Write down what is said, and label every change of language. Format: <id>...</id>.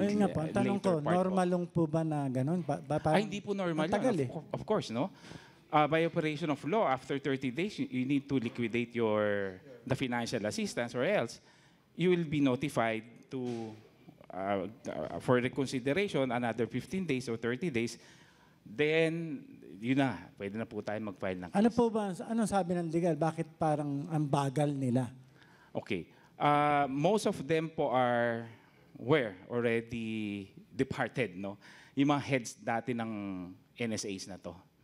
<tl>Ayun nga po, ang tanong ko, normal lang po ba na ganun? Ay, hindi po normal matagal</tl> <en>yan. Of course, no? By operation of law, after 30 days, you need to liquidate the financial assistance or else you will be notified to for reconsideration another 15 days or 30 days.</en> <tl>Then, yun na, pwede na po tayo mag-file ng case. Ano po ba, anong sabi ng legal? Bakit parang ang bagal nila?</tl> <en>Okay. Most of them po were already departed, no?</en> <tl>Yung mga heads dati ng NSAs na to.</tl>